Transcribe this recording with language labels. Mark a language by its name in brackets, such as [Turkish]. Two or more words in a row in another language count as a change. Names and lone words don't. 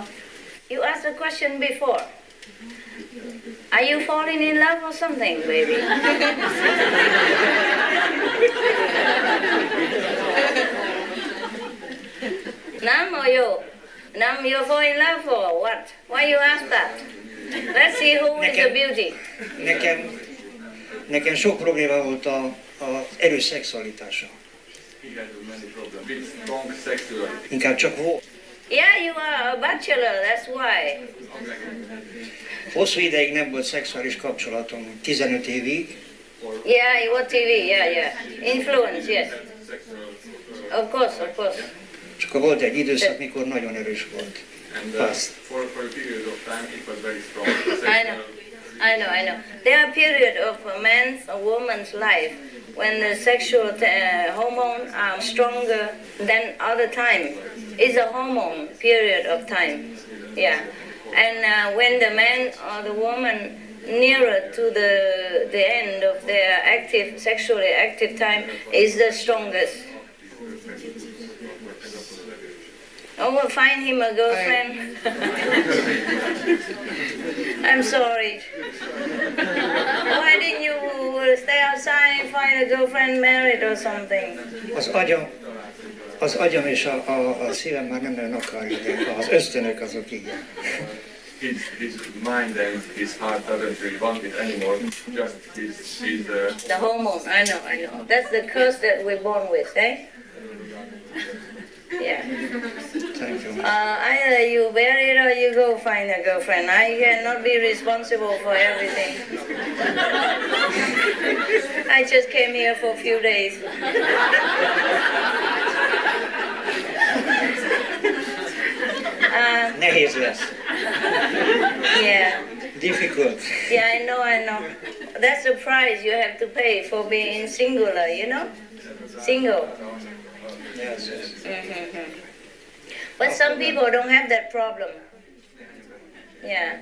[English] You asked a question before. Are you falling in love or something, baby? Nam or you? Nam, you fall in love or what? Why you ask that? Let's see who is the beauty. [Hungarian] Nekem sok probléma volt az erős szexualitással. Inkább csak volt. [English] Yeah, you are a bachelor, that's why. [Hungarian] Hosszú ideig nem volt szexuális kapcsolatom, 15 évig. [English] Yeah, you watch TV, yeah. Influence, yes. Of course. [Hungarian] És akkor volt egy időszak, mikor nagyon erős volt. [English] And Fast. for a period of time, it was very strong. I know. There are periods of a man's or woman's life when the sexual hormones are stronger than other time. It's a hormone period of time. Yeah. And when the man or the woman nearer to the end of their sexually active time is the strongest. Oh, well, find him a girlfriend. I'm sorry. Why didn't you stay outside and find a girlfriend, married or something? [Hungarian] Az agyam és a szívem már nem nagyon akarja, de az ösztönök azok igen. [English] His mind and his heart doesn't really want it anymore. Just his The hormone, I know. That's the curse that we're born with, eh? Yeah. Thank you. Either you bury it or you go find a girlfriend. I cannot be responsible for everything. I just came here for a few days. [Hungarian] Nehéz lesz. [English] Yeah. Difficult. Yeah, I know. That's the price you have to pay for being singular, you know? Single. Yes. But some people don't have that problem. Yeah.